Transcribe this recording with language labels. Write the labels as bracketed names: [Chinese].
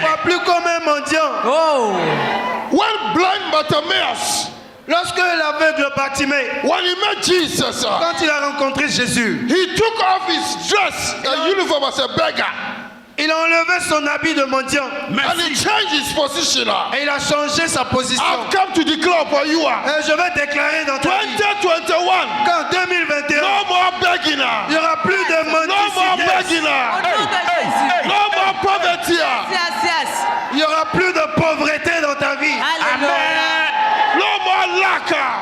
[French] vois plus comme un mendiant. Oh. [English] When blind Bartimaeus, [French] Lorsque l'aveugle Bartimée, [English] when he met Jesus, [French] quand il a rencontré Jésus, [English] he took off his dress and uniform as a beggar, [French] il a enlevé son habit de mendiant [English] and he [French] Merci. [English] changed his position. [French] et il a changé sa position. [English] I've come to declare for you. [French] Et je vais déclarer dans ta vie 2021, qu'en 2021, [English] no more begging. [French] il n'y aura plus de [English] No more [French] mendicité. [English] begging. [French] Au nom de Jésus. [English] No more poverty. Yes, yes. [French] Il n'y aura plus de pauvreté dans ta vie. Alléluia. [English] No more lack.